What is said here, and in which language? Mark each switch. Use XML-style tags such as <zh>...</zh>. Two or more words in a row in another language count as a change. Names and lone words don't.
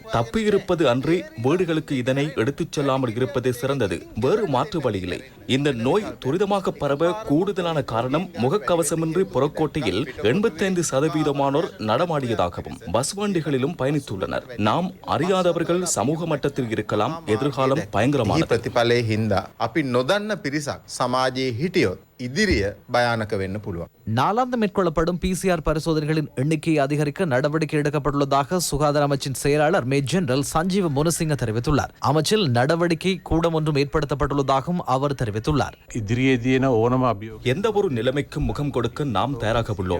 <ta>தப்பி இருப்பது அன்றி வீடுகளுக்கு இதனை எடுத்துச் செல்லாமல் இருப்பது சிறந்தது. வேறு மாற்று வழி இல்லை. இந்த நோய் துரிதமாக பரவ கூடுதலான காரணம் முகக்கவசமின்றி புறக்கோட்டையில் 85% நடமாடியதாகவும் பஸ் வண்டிகளிலும் பயணித்துள்ளனர். நாம் அறியாதவர்கள் சமூக மட்டத்தில் இருக்கலாம். எதிர்காலம் பயங்கரமான</ta> <si>ප්‍රතිඵලයේ හින්දා අපි නොදන්න පිරිසක් සමාජයේ හිටියොත් ඉදිරිය භයානක වෙන්න පුළුවන්.</si> <ta>நாளாந்தம் மேற்கொள்ளப்படும் PCR பரிசோதனைகளின் எண்ணிக்கையை அதிகரிக்க நடவடிக்கை எடுக்கப்பட்டுள்ளதாக சுகாதார அமைச்சின் செயலாளர் மேஜர் ஜெனரல் சஞ்சீவ முனசிங்க தெரிவித்துள்ளார். அமைச்சில் நடவடிக்கை கூடம் ஒன்றும் ஏற்படுத்தப்பட்டுள்ளதாகவும் அவர் தெரிவித்துள்ளார். எந்த ஒரு நிலைமைக்கும் முகம் கொடுக்க நாம் தயாராக உள்ளோம்.</ta>